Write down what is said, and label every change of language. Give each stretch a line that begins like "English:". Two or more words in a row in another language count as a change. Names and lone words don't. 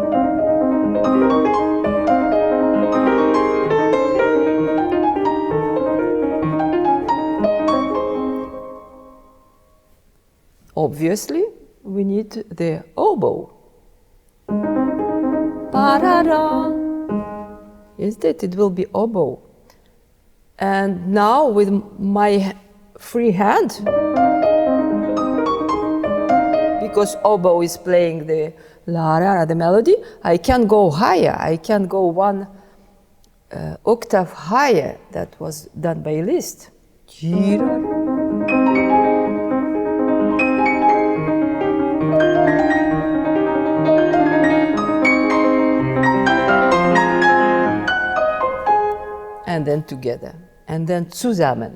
English: Obviously, we need the oboe. Ba-da-da. Instead, it will be oboe. And now, with my free hand, because oboe is playing the la-ra-ra, the melody, I can go higher. I can go 1 octave higher. That was done by Liszt. And then together, and then zusammen.